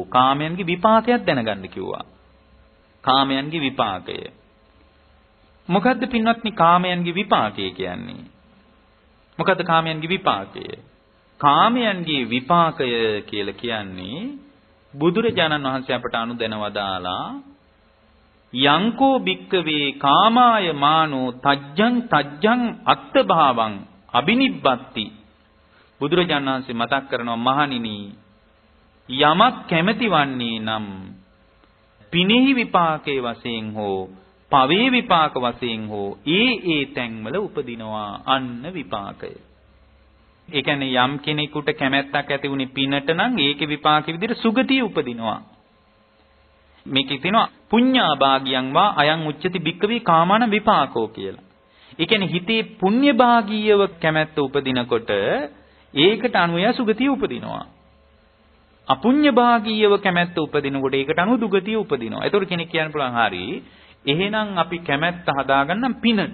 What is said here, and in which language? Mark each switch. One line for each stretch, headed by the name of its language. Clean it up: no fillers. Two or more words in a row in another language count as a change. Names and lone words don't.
Sinhala: කාමයන්ගේ විපාකයක් දැනගන්න කිව්වා. කාමයන්ගේ විපාකය. මොකද්ද පින්වත්නි කාමයන්ගේ විපාකය කියන්නේ? මොකද්ද කාමයන්ගේ විපාකය? කාමයන්ගේ විපාකය කියලා කියන්නේ බුදුරජාණන් වහන්සේ අපට අනුදැන වදාලා
Pali: යංකෝ භික්කවේ කාමාය මානෝ තජ්ජං අත්ථභාවං අබිනිබ්බත්ති.
Sinhala: බුදුරජාණන් වහන්සේ මතක් කරනවා මහණෙනි යමක් කැමැති වන්නේ නම් පිනෙහි විපාකයේ වශයෙන් හෝ පවේ විපාක වශයෙන් හෝ ඒ තැන්වල උපදිනවා අන්න විපාකය. ඒ කියන්නේ යම් කෙනෙකුට කැමැත්තක් ඇති වුණේ පිනට නම් ඒකේ විපාකෙ විදිහට සුගතිය උපදිනවා. මේකේ තියෙනවා
Pali: පුඤ්ඤාභාගියං වා අයං උච්චති භික්කවේ කාමාන විපාකෝ
Sinhala: කියලා. ඒ කියන්නේ හිතේ පුණ්‍ය භාගීයව කැමැත්ත උපදිනකොට ඒකට අනුව සුගතිය උපදිනවා. අපුඤ්ඤ භාගීයව කැමැත්ත උපදිනකොට ඒකට අනුව දුගතිය උපදිනවා. ඒතකොට කෙනෙක් කියන්න පුළුවන් හරි එහෙනම් අපි කැමැත්ත හදාගන්නම් පිනට.